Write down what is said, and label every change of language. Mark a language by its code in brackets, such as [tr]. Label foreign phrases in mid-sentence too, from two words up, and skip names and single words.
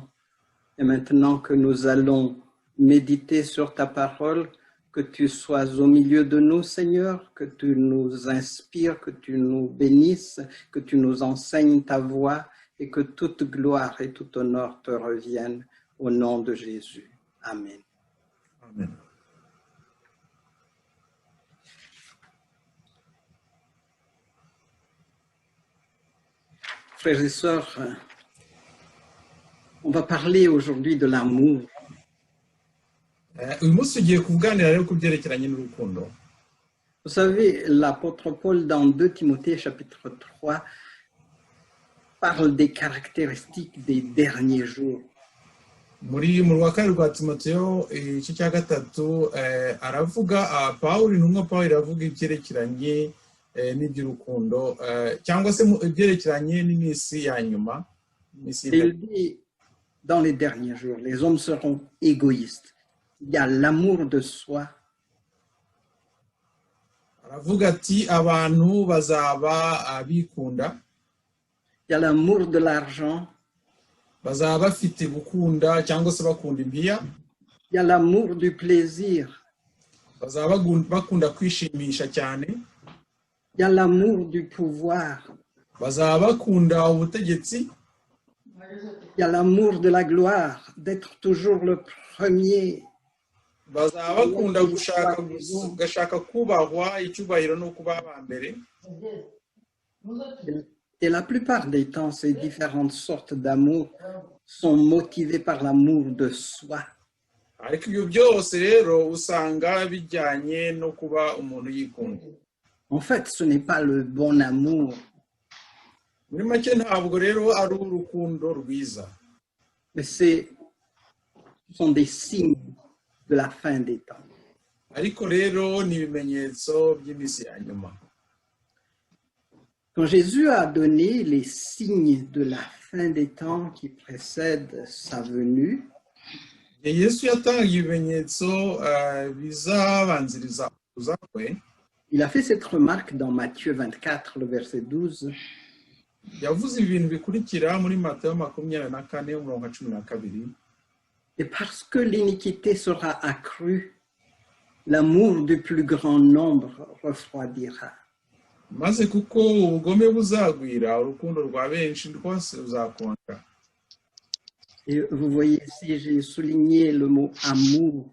[fr] Et maintenant que nous allons méditer sur ta parole, que tu sois au milieu de nous, Seigneur, que tu nous inspires, que tu nous bénisses, que tu nous enseignes ta voix et que toute gloire et tout honneur te reviennent au nom de Jésus. Amen. Amen. Frères et sœurs, on va parler aujourd'hui de l'amour. [rw] uyu munsi tugiye kuganira rero ku byerekeranye n'urukundo. [fr] Vous savez, l'apôtre Paul, dans 2 Timothée, chapitre 3, parle des caractéristiques des derniers jours. [rw] Mu rwa kabiri rwa Timoteyo igice cya gatatu aravuga Pawulo intumwa Pawulo iravuga ibyerekeranye n'iby'urukundo cyangwa se ibyerekeranye n'iminsi ya nyuma. [fr] Il dit, dans les derniers jours, les hommes seront égoïstes. Il y a l'amour de soi. [rw] aravuga ati abantu bazaba bikunda, [fr] il y a l'amour de l'argent, [rw] bazaba bafite gukunda cyangwa se bakunda impiya, [fr] il y a l'amour du plaisir, [rw] bazaba bakunda kwishimisha cyane, [fr] il y a l'amour du pouvoir, [rw] bazaba bakunda ubutegetsi, [fr] il y a l'amour de la gloire, d'être toujours le premier. [rw] bazaba bakunda gashaka kubahwa, icyubahiro no kuba aba mbere. [fr] Et la plupart des temps, ces différentes sortes d'amour sont motivées par l'amour de soi. [rw] Ariko ibyo byose rero usanga bijyanye no kuba umuntu yikunda. [fr] En fait, ce n'est pas le bon amour. [rw] Muri make ntabwo rero ari urukundo rwiza, [fr] Mais ce sont des signes de la fin des temps. [rw] ariko rero ni ibimenyetso by'iminsi ya nyuma. [fr] Quand Jésus a donné les signes de la fin des temps qui précèdent sa venue, [rw] Igihe Yesu yatangaga ibimenyetso bizabanziriza kuza kwe, [fr] il a fait cette remarque dans Matthieu 24, le verset 12. [rw] yavuze ibintu bikurikira muri Matayo 24:12. [fr] Et parce que l'iniquité sera accrue, l'amour du plus grand nombre refroidira. [rw] Maze kuko ubugome buzagwira, urukundo rwa benshi rwose ruzakonja. [fr] Et vous voyez ici, j'ai souligné le mot amour.